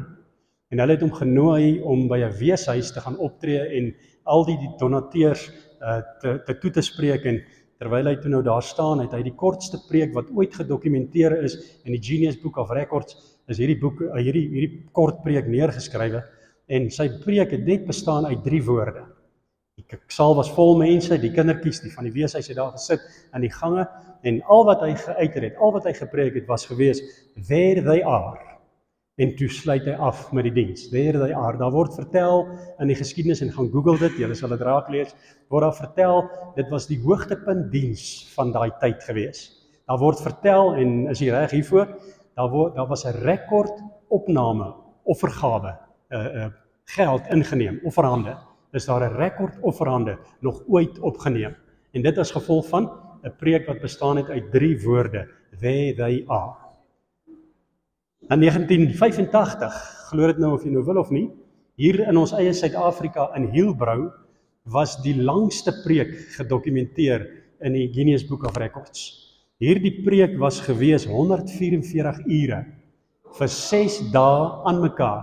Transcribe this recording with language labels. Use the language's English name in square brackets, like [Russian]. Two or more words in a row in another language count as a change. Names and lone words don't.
[Afrikaans] En hulle het hom genooi om by 'n weeshuis te gaan optree en al die donateurs toe te spreek en terwyl hy toe nou daar staan, het hy die kortste preek wat ooit gedokumenteer is in die Guinness Book of Records, is hierdie kort preek neergeskrywe en sy preek het net bestaan uit 3 woorde. Die saal was vol mense, die kindertjies, die van die weeshuis het daar gesit in die gange en al wat hy geuiter het, al wat hy gepreek het was gewees, [English] there they are. [Afrikaans] En toe sluit hy af met die diens. [English] There they are. [Afrikaans] Daar word vertel in die geskiedenis en gaan Google dit, julle sal dit raak lees, word daar vertel, dit was die hoogtepunt diens van daai tyd gewees. Daar word vertel, en is jy reg hiervoor, daar was 'n rekord opname, offergawe, geld ingeneem, offerhande. Is daar 'n rekord offerhande nog ooit opgeneem. En dit as gevolg van 'n preek wat bestaan het uit 3 woorde, [English] there they are. [Afrikaans] In 1985, glo dit nou of jy nou wil of nie, hier in ons eie Suid-Afrika in Hillbrow was die langste preek gedokumenteer in die Guinness Book of Records. Hierdie preek was gewees 144 ure vir 6 dae aan mekaar.